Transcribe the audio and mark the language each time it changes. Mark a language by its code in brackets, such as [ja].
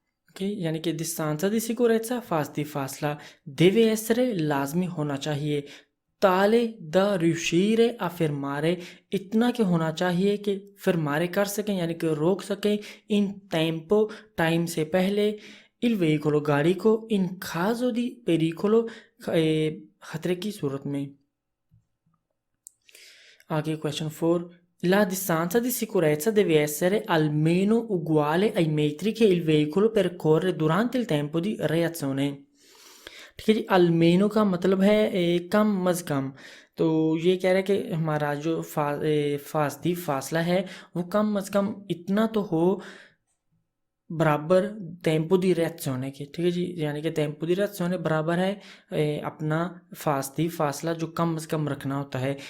[hi] Okay, यानी कि [it] distanza di sicurezza [hi] फासला [it] deve essere [hi] लाजमी होना चाहिए, [it] tale da riuscire a fermare [hi] इतना कि होना चाहिए कि fermare कर सकें, यानी कि रोक सकें, [it] in tempo [hi] टाइम से पहले, [it] il veicolo [hi] गाड़ी को, [it] in caso di pericolo [hi] खतरे की सूरत में। आगे question 4, [it] la distanza di sicurezza deve essere almeno uguale ai metri che il veicolo percorre durante il tempo di reazione। [hi] ठीक है जी, almeno का मतलब है कम अज़ कम, तो ये कह रहा है कि हमारा जो फासला है वो कम अज़ कम इतना तो हो बराबर टेम्पो दी reazione के, ठीक है जी, यानी कि टेम्पो दी reazione बराबर है अपना फासला जो कम से कम रखना होता है।